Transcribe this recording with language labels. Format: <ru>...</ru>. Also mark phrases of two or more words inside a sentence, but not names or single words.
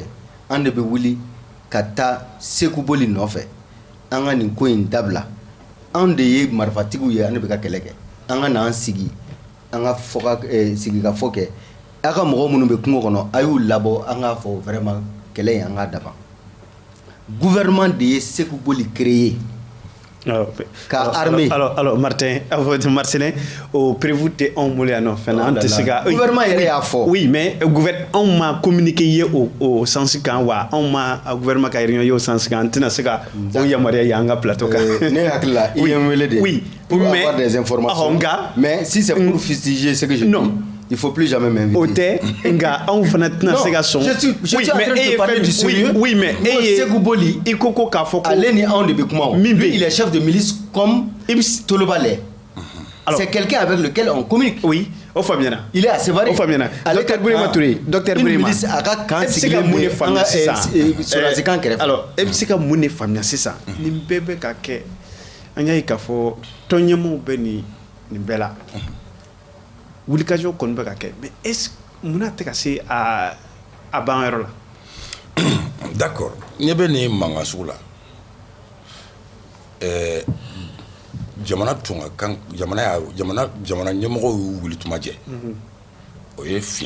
<bm>an de bɛ wuli ka taa Seku Boli nɔfɛ an ka nin ko in dabila an de ye marifatigiw ye an de bɛ ka kɛlɛ kɛ an ka n'an sigi an ka sigi ka fɔ kɛ a ka mɔgɔ minnu bɛ kungo kɔnɔ a y'u labɔ an k'a fɔ vraiment kɛlɛ in an k'a daban gouvernement de ye Seku Boli créé ka armée alors Marcelin</bm> <fr>au prévu</fr> <bm>tɛ anw bolo yan nɔ fɛnɛ an tɛ se ka gouvernement yɛrɛ y'a fɔ</bm> <fr>oui mais</fr> <bm>anw ma communiqué ye o sens kan wa anw ma gouvernement ka réunion ye o sens kan an tɛna se ka o yamaruya ye an ka plateau kan ne hakili la i ye n wele de</bm> <fr>pour avoir des informations mais si c'est pour fustiger ce que je dis il faut plus jamais m'inviter.</fr> <bm>O tɛ nka anw fana tɛna se ka sɔn.</bm> <fr>Je suis en train de parler du sérieux. Oui mais</fr> <bm>e ye Seku Boli i ko k'a fɔ ko ale ni anw de bɛ kuma o.</bm> <fr>Lui il est chef de milice comme Toloba l'est. C'est quelqu'un avec lequel on communique.</fr> <bm>Oui. O faamuyana.</bm> <fr>Il est à Sévaré.</fr> <bm>O faamuyana. Docteur Birima Touré. Docteur Birima.</bm> <fr>Une milice</fr> <bm>a ka kan sigilen bɛ an ka Solasi kan kɛrɛfɛ. Alors e bɛ se ka mun de faamuya sisan nin bɛɛ bɛ ka kɛ an y'a ye k'a fɔ tɔnɲɛmɔgɔw bɛ nin bɛɛ la. wulikajɔ kɔni bɛ ka kɛ</bm> <fr>mais est-ce</fr> <bm>munna tɛ ka se a ban yɔrɔ la d'accord ne bɛ nin mankan sugu la jamana tun ka kan jamana ɲɛmɔgɔw y'u wuli tuma jɛ o ye fiɲɛ</bm>